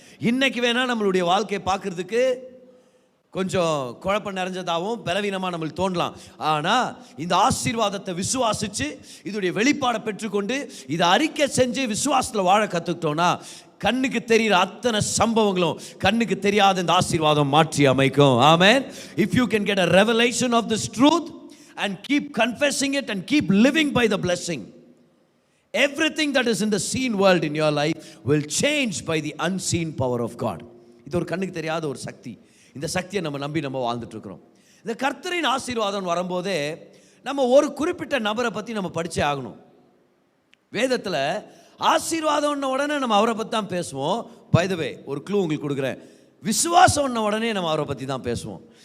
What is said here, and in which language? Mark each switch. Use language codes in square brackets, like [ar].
[ta] இன்னைக்கு வேணா நம்மளுடைய வாழ்க்கையை பார்க்கறதுக்கு கொஞ்சம் குழப்பம் நிறைஞ்சதாகவும் பலவீனமாக நம்மளுக்கு தோன்றலாம். ஆனால் இந்த ஆசீர்வாதத்தை விசுவாசித்து இதோடைய வெளிப்பாடை பெற்றுக்கொண்டு இதை அறிக்கை செஞ்சு விசுவாசத்தில் வாழ கற்றுக்கிட்டோன்னா, கண்ணுக்கு தெரிகிற அத்தனை சம்பவங்களும் கண்ணுக்கு தெரியாத இந்த ஆசீர்வாதம் மாற்றி அமைக்கும். ஆமென். [en] If you can get a revelation of this truth and keep confessing it and keep living by the blessing, everything that is in the seen world in your life will change by the unseen power of God. [ta] இது ஒரு கண்ணுக்கு தெரியாத ஒரு சக்தி. இந்த சக்தியை நம்ம நம்பி நம்ம வாழ்ந்துட்டு இருக்கிறோம். இந்த கர்த்தரின் ஆசீர்வாதம் வரும்போதே நம்ம ஒரு குறிப்பிட்ட நபரை பற்றி நம்ம படிச்சே ஆகணும். வேதத்தில் ஆசீர்வாதம் உடனே நம்ம அவரை பற்றி தான் பேசுவோம். [en] by the way, [ta] ஒரு க்ளூ உங்களுக்கு கொடுக்குறேன், விசுவாசம் உடனே நம்ம அவரை பற்றி தான் பேசுவோம்.